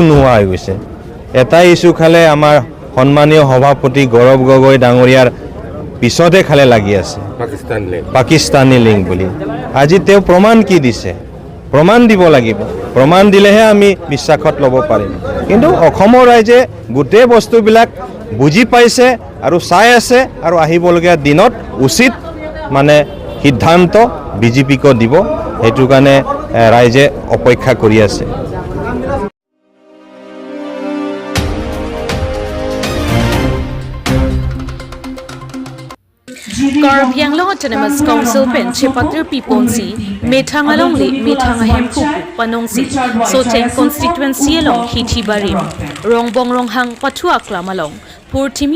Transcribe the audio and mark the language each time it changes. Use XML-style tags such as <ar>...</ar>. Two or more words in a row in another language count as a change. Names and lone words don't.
<as>নোহোৱা হৈ গৈছে এটা ইছ্যু খালে আমাৰ সন্মানীয় সভাপতি গৌৰৱ গগৈ ডাঙৰীয়াৰ পিছতে খালে লাগি আছে পাকিস্তানী লিংক বুলি আজি তেওঁ প্ৰমাণ কি দিছে প্ৰমাণ দিব লাগিব প্ৰমাণ দিলেহে আমি বিশ্বাসত ল'ব পাৰিম কিন্তু অসমৰ ৰাইজে গোটেই বস্তুবিলাক বুজি পাইছে আৰু চাই আছে আৰু আহিবলগীয়া দিনত উচিত মানে সিদ্ধান্ত বিজেপিক দিব সেইটো কাৰণে ৰাইজে অপেক্ষা কৰি আছে</as> <mjw>Karbi Anglong Autonomous Council pen Chepatri Piponsi Methangalong le Methangahem Pupu Panongsi Soteng constituency along Hitibarim Rongbong Ronghang Patua Klamalong Purtimi</mjw>